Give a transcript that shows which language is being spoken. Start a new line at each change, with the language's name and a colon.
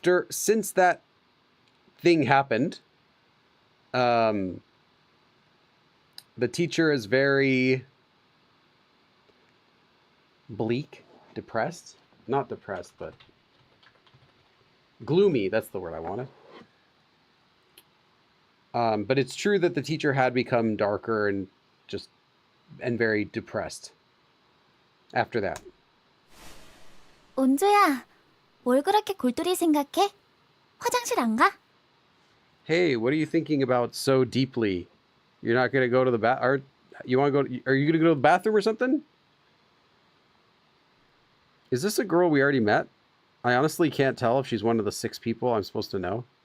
English: Since that thing happened, the teacher is very bleak, depressed, not depressed, but gloomy. That's the word I wanted. But it's true that the teacher had become darker and very depressed after that.
Korean: 온조야, 뭘 그렇게 골똘히 생각해? 화장실 안 가?
English: Hey, what are you thinking about so deeply? You're not gonna go to the are you gonna go to the bathroom or something? Is this a girl we already met? I honestly can't tell if she's one of the 6 people I'm supposed to know.